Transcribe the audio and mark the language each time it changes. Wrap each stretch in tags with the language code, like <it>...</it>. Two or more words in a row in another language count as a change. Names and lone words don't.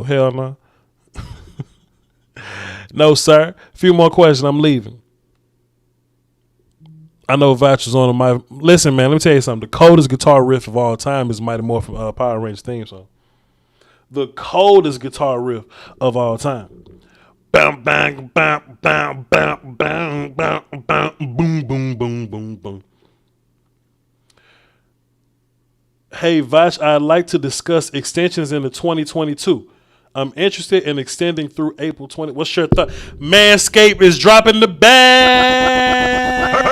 <en>Hell no. No, sir. A few more questions. I'm leaving. I know Voch was on my. Listen, man, let me tell you something. The coldest guitar riff of all time is Mighty Morphin Power Rangers theme song. The coldest guitar riff of all time. Bam, bang, bam, bam, bam, bam, bam, bam, boom, boom, boom, boom, boom. Hey, Voch, I'd like to discuss extensions into 2022. I'm interested in extending through April 20. What's your thought? Manscaped is dropping the bag.</en>